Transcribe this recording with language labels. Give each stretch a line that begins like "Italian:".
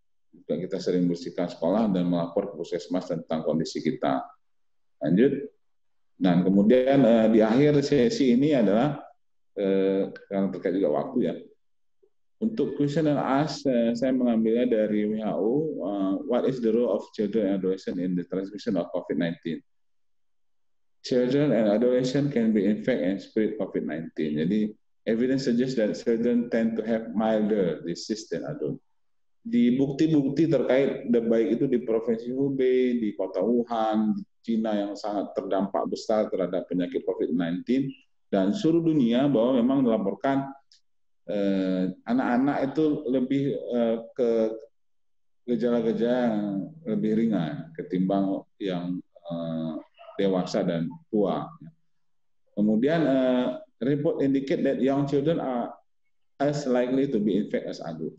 Indonesian: Juga kita sering bersihkan sekolah dan melapor ke puskesmas tentang kondisi kita. Lanjut. Dan kemudian di akhir sesi ini adalah yang terkait juga waktu ya. Untuk
English: question and ask,
Indonesian: saya mengambilnya dari WHO.
English: What is the role of children and adolescents in the transmission of COVID-19? Children and adolescents can be infected and spread COVID-19.
Indonesian: Jadi,
English: evidence suggests that children tend to have milder disease than adults.
Indonesian: Di bukti-bukti terkait baik itu di Provinsi Hubei, di kota Wuhan, di Cina yang sangat terdampak besar terhadap penyakit COVID-19, dan seluruh dunia bahwa memang dilaporkan anak-anak itu lebih ke gejala-gejala yang lebih ringan ketimbang yang dewasa dan tua. Kemudian
English: report indicate that young children are as likely to be infected as adult.